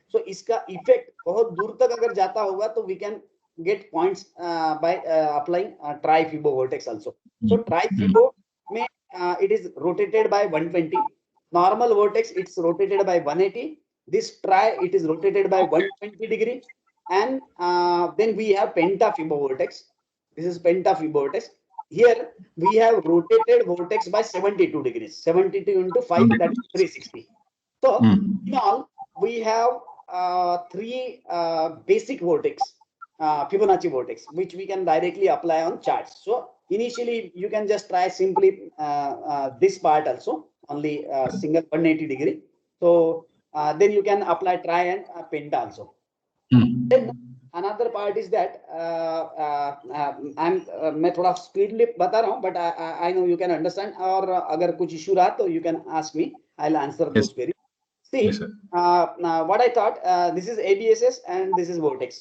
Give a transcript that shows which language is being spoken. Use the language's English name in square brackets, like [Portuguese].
[English] so [Hindi] इसका इफेक्ट बहुत दूर तक अगर जाता होगा तो [English] We can get points by applying tri fibo vortex also. So tri fibo में it is rotated by 120. Normal vortex it's rotated by 180. This tri it is rotated by 120 degree. And then we have penta-fibo vortex. This is penta-fibo vortex. Here we have rotated vortex by 72 degrees. 72 into 5, that is 360. So in all, we have three basic vortex, Fibonacci vortex, which we can directly apply on charts. So initially you can just try simply this part also, only single 180 degree. So then you can apply try and penta also. Then another part is that [Hindi] मैं थोड़ा speedly बता रहा हूँ, [English] but I know you can understand. [Hindi] और अगर कुछ issue रहा तो [English] you can ask me. I'll answer those queries. See, what I thought, this is ABSS and this is vortex.